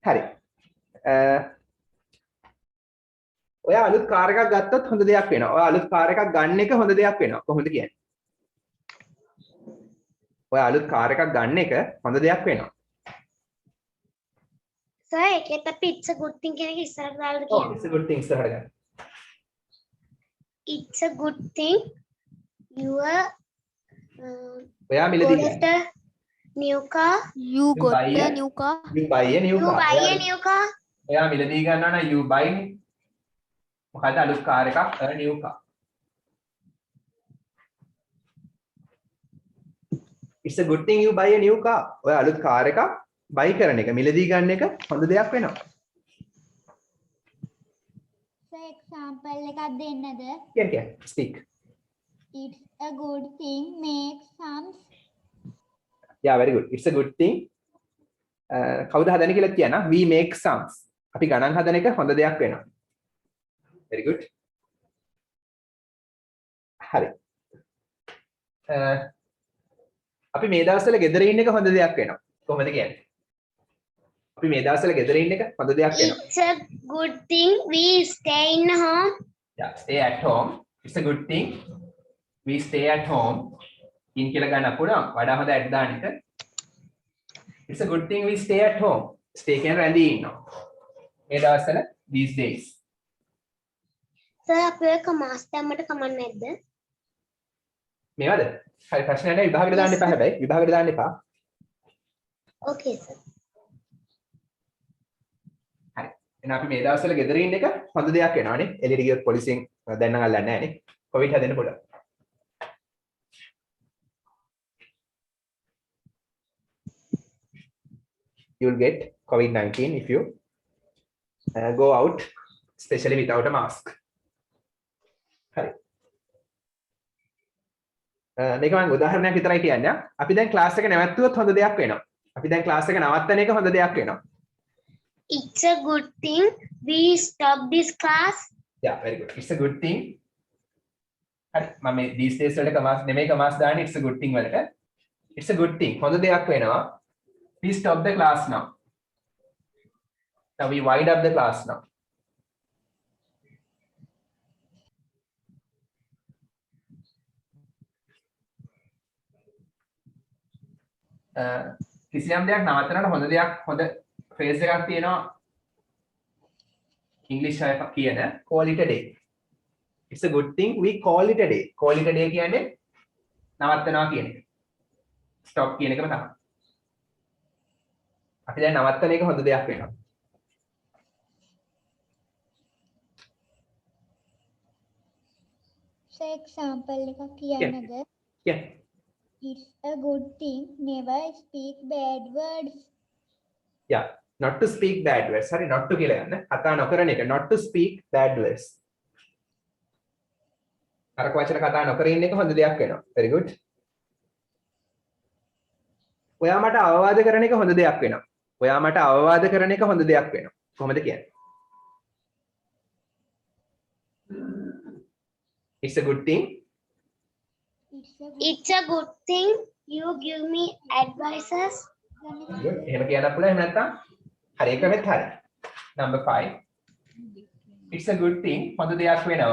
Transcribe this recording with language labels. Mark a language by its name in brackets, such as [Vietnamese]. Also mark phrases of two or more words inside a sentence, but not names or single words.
[Sinhala] හරි. ඔය අලුත් කාර් එකක් ගත්තොත් හොඳ දෙයක් වෙනවා. ඔය අලුත් කාර් එකක් ගන්න එක හොඳ දෙයක් වෙනවා. කොහොමද කියන්නේ? ඔය අලුත් කාර් එකක් ගන්න එක හොඳ දෙයක් වෙනවා. Sir, ඒකත් අපි [English] it's a good thing [Sinhala] කියන එක ඉස්සරහට දාලා ඔව් කියන්න. [English] it's a good thing [Sinhala] ඉස්සරහට ගන්න. [English] It's a good thing you [Sinhala] ඔයා මිලදී [English] got [Sinhala] ගන්න. [English] a new car. You got buy a a- new car. You buy a new You car. buy a new car. [Sinhala] ඔයා මිලදී ගන්නවා නම් [English] you buy [Sinhala] මොකද අලුත් කාර් එකක් [English] a new car. It's a good thing you buy a new car. [Sinhala] ඔය අලුත් කාර් එකක් buy කරන එක මිලදී ගන්න එක හොඳ දෙයක් වෙනවා. [English] So example [Sinhala] එකක් දෙන්නද? කියන්නේ speak. [English] It's a good thing make some Yeah, very good. It's a good thing. [Sinhala] කවුද හදන්නේ කියලා කියනවා. [English] We make sums. [Sinhala] අපි ගණන් හදන එක හොඳ දෙයක් වෙනවා. [English] Very good. [Sinhala] හරි. අපි මේ දවස්වල ගෙදර ඉන්න එක හොඳ දෙයක් වෙනවා. කොහොමද කියන්නේ? අපි මේ දවස්වල ගෙදර ඉන්න එක හොඳ දෙයක් වෙනවා. [English] It's a good thing we stay in home. Yeah, stay at home. It's a good thing. We stay at home. [Sinhala] in කියලා ගන්න පුළුවන්. වඩා හොඳ ඇඩ් දාන්න එක. [English] It's a good thing we stay at home. [Sinhala] Stay කියන රැඳී ඉන්නවා. මේ දවස්වල [English] these days. [Sinhala] Sir, අපි ඔය කමාස් දැම්මට කමක් නැද්ද? මේවද? හරි ප්‍රශ්නයක් නැහැ විභාගෙට දාන්න එපා හැබැයි. විභාගෙට දාන්න එපා. [English] Okay, sir. [Sinhala] හරි. එහෙනම් අපි මේ දවස්වල ගෙදර ඉන්න එක හොඳ දෙයක් වෙනවානේ. එළියට ගියොත් පොලිසියෙන් දැන් නම් අල්ලන්නේ නැහැ නේ. කොවිඩ් හැදෙන්න පුළුවන්. [English] You'll get COVID-19 if you go out, especially without a mask. [Sinhala] හරි. මේක මම උදාහරණයක් විතරයි කියන්නේ. අපි දැන් ක්ලාස් එක නැවැත්තුවොත් හොඳ දෙයක් වෙනවා. අපි දැන් ක්ලාස් එක නවත්තන එක හොඳ දෙයක් වෙනවා. [English] It's a good thing we stop this class. Yeah, very good. It's a good thing. [Sinhala] හරි. මම මේ [English] these days [Sinhala] වලට කමාස් නෙමෙයි කමාස් දාන්නේ [English] it's a good thing වලට. It's a good thing. [Sinhala] හොඳ දෙයක් වෙනවා. [English] We stop the class now. Now we wind up the class now. [Sinhala] කිසියම් දෙයක් නවත්තනට හොඳ දෙයක් හොඳ ෆ්‍රේස් එකක් තියෙනවා ඉංග්‍රීසි අය කියන [English] call it a day. It's a good thing we call it a day. Call it a day [Sinhala] කියන්නේ නවත්තනවා කියන එක. stop කියන එකම තමයි. අපි දැන් නවත්තන එක හොඳ දෙයක් වෙනවා. [English] So example [Sinhala] එකක් කියන්නද? [English] Yeah. It's a good thing never speak bad words. Yeah. Not to speak bad words. Sorry, not to [Sinhala] කියලා යන්න. කතා නොකරන එක. [English] Not to speak bad words. [Sinhala] අරක වචන කතා නොකර ඉන්න එක හොඳ දෙයක් වෙනවා. Very good. ඔයා මට අවවාද කරන එක හොඳ දෙයක් වෙනවා. ඔයා මට අවවාද කරන එක හොඳ දෙයක් වෙනවා. කොහොමද කියන්නේ? [English] It's a good thing. It's a good thing you give me advices. Good. [Sinhala] එහෙම කියන්න පුළුවන්. එහෙම නැත්නම් හරි එකමෙත් හරි. [English] Number 5. It's a good thing. [Sinhala] හොඳ දෙයක් වෙනවා.